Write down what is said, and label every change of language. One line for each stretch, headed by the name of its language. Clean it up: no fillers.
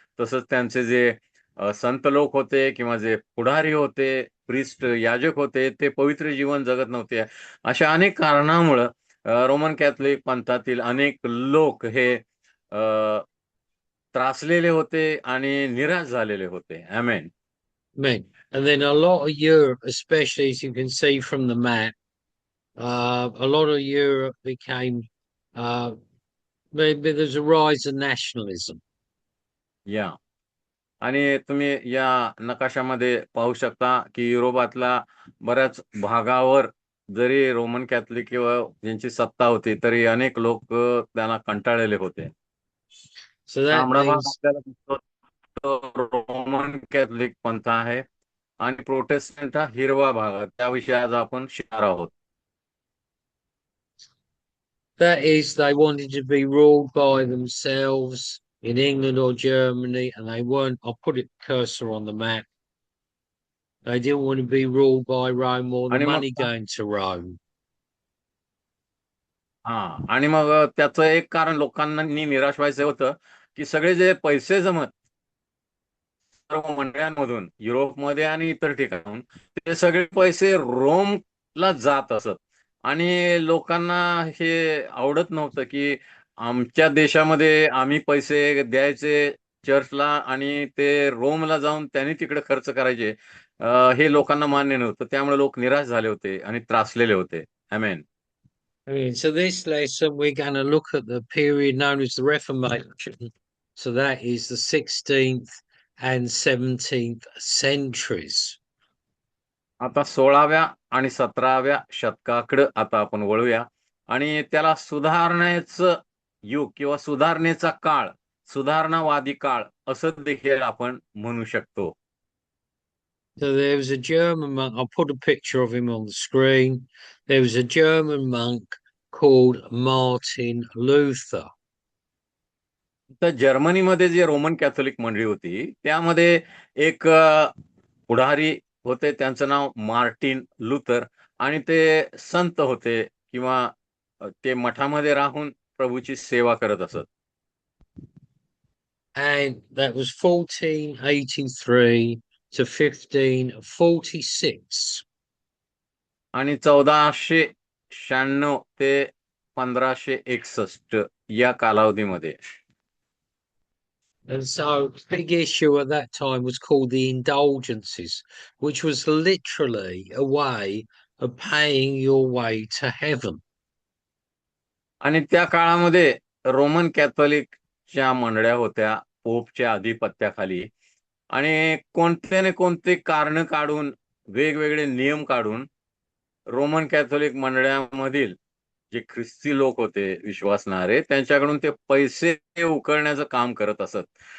Marathi: तसंच त्यांचे जे संत लोक होते किंवा जे पुढारी होते, प्रिस्ट याजक होते, ते पवित्र जीवन जगत नव्हते. अशा अनेक कारणामुळं रोमन कॅथलिक पंथातील अनेक लोक हे त्रासलेले होते आणि निराश झालेले होते. आमेन.
English: Men. And then a lot of Europe, especially as you can see from the map, a lot of Europe became, maybe there's a rise of nationalism.
Marathi: या आणि तुम्ही या नकाशामध्ये पाहू शकता की युरोपातल्या बऱ्याच भागावर जरी रोमन कॅथलिक किंवा ज्यांची सत्ता होती तरी अनेक लोक त्यांना कंटाळलेले होते.
English: So that
Marathi: तांबडा भाग
English: means,
Marathi: आपल्याला दिसतो तो रोमन कॅथलिक पंथ आहे आणि प्रोटेस्टंट हा हिरवा भाग आहे. त्याविषयी आज आपण शिकणार आहोत.
English: they wanted to be ruled by themselves in England or Germany, and they weren't. I'll put a cursor on the map. They didn't want to be ruled by Rome or the
Marathi: आणि
English: money
Marathi: मग
English: going to Rome.
Marathi: आणि मग त्याचं एक कारण लोकांना निराश व्हायचं होतं की सगळे जे पैसे जमत सर्व मंडळांमधून युरोपमध्ये आणि इतर ठिकाणून ते सगळे पैसे रोमला जात असत आणि लोकांना हे आवडत नव्हतं की आमच्या देशामध्ये आम्ही पैसे द्यायचे चर्चला आणि ते रोमला जाऊन त्यांनी तिकडे खर्च करायचे. हे लोकांना मान्य नव्हतं. त्यामुळे लोक निराश झाले होते आणि त्रासलेले होते. आमेन.
English: So this lesson we're going to look at the period known as the Reformation. So that is the 16th and 17th centuries.
Marathi: आता 16व्या आणि 17व्या शतकाकडे आता आपण वळूया आणि त्याला सुधारण्याचं युग किंवा सुधारणेचा काळ, सुधारणावादी काळ असं देखील आपण म्हणू शकतो.
English: So there was a German monk. I'll put a picture of him on the screen. There was a German monk called Martin Luther.
Marathi: तर जर्मनीमध्ये जे रोमन कॅथोलिक मंडळी होती त्यामध्ये एक पुढारी होते. त्यांचं नाव मार्टिन लुथर आणि ते संत होते किंवा ते मठामध्ये राहून प्रभूची सेवा करत असत.
English: And that was 1483 to 1546.
Marathi: आणि 1496 ते 1561 या कालावधीमध्ये.
English: And so the big issue at that time was called the indulgences, which was literally a way of paying your way to heaven.
Marathi: आणि त्या काळामध्ये रोमन कॅथोलिकच्या मंडळ्या होत्या पोपच्या अधिपत्याखाली, आणि कोणते ना कोणते कारण काढून, वेगवेगळे नियम काढून रोमन कॅथोलिक मंडळामधील जे ख्रिस्ती लोक होते विश्वासणारे, त्यांच्याकडून ते पैसे उकळण्याचं काम करत असत.